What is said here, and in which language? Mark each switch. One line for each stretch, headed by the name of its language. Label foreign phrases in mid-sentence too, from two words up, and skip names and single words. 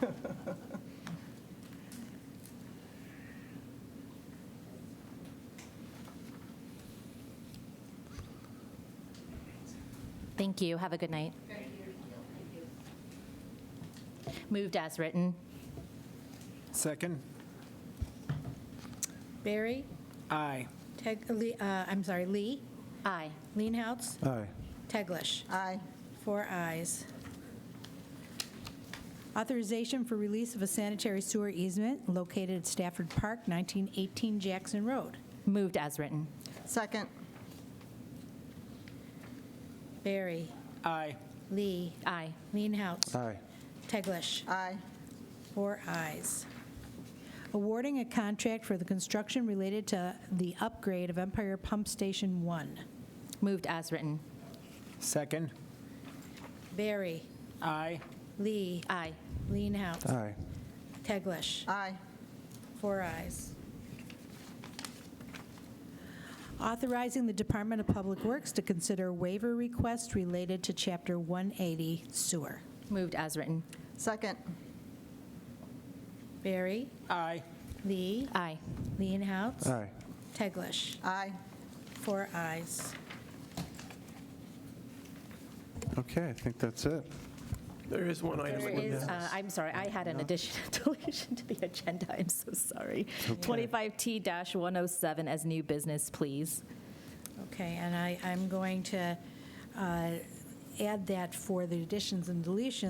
English: Thank you. Have a good night. Moved as written. Second. Barry. Aye. Lee. Aye. Leenhouts. Aye. Teglash. Aye. 4 ayes. Authorization for release of a sanitary sewer easement located at Stafford Park, 1918 Jackson Road. Moved as written. Second. Barry. Aye. Lee. Aye. Leenhouts. Aye. Teglash. Aye. 4 ayes. Awarding a contract for the construction related to the upgrade of Empire Pump Station 1. Moved as written. Second. Barry. Aye. Lee. Aye. Leenhouts. Aye. Teglash. Aye. 4 ayes. Authorizing the Department of Public Works to consider waiver requests related to Chapter 180 sewer. Moved as written. Second. Barry. Aye. Lee. Aye. Leenhouts. Aye. Teglash. Aye. 4 ayes. Okay, I think that's it. There is one item. There is, I'm sorry, I had an addition, deletion to the agenda. I'm so sorry. 25T-107 as new business, please. Okay, and I'm going to add that for the additions and deletions